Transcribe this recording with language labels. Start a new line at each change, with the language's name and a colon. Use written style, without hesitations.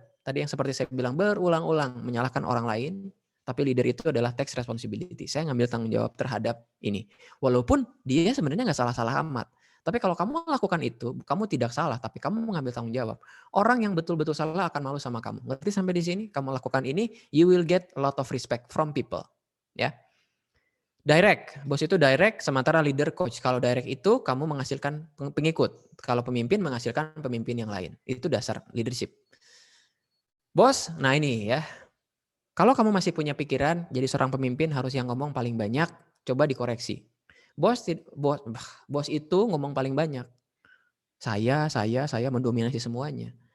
Indonesian: Tadi yang seperti saya bilang berulang-ulang menyalahkan orang lain, tapi leader itu adalah
English: take responsibility.
Indonesian: Saya ngambil tanggung jawab terhadap ini. Walaupun dia sebenarnya nggak salah-salah amat. Tapi kalau kamu lakukan itu, kamu tidak salah, tapi kamu mengambil tanggung jawab. Orang yang betul-betul salah akan malu sama kamu. Ngerti sampai di sini? Kamu lakukan ini,
English: you will get a lot of respect from people. Ya.
Indonesian: Direct, bos itu direct, sementara leader coach. Kalau direct itu kamu menghasilkan pengikut. Kalau pemimpin menghasilkan pemimpin yang lain. Itu dasar leadership. Bos, nah ini ya. Kalau kamu masih punya pikiran jadi seorang pemimpin harus yang ngomong paling banyak, coba dikoreksi. Bos itu ngomong paling banyak. Saya mendominasi semuanya.